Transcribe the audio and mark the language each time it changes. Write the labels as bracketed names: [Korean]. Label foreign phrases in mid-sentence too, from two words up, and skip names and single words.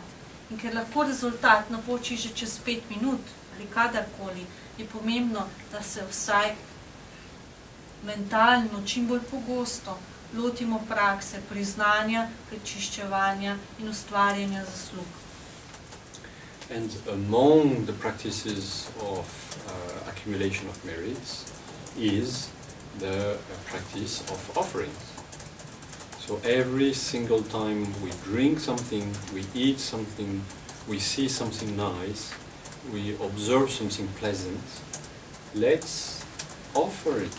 [Slovenian] In ker lahko rezultat napoči že čez 5 minut ali kadarkoli, je pomembno, da se vsaj mentalno, čim bolj pogosto lotimo prakse priznanja, prečiščevanja in ustvarjanja zaslug. [English] And among the practices of accumulation of merits is the practice of offerings. So every single time we drink something, we eat something, we see something nice, we observe something pleasant, let's offer it.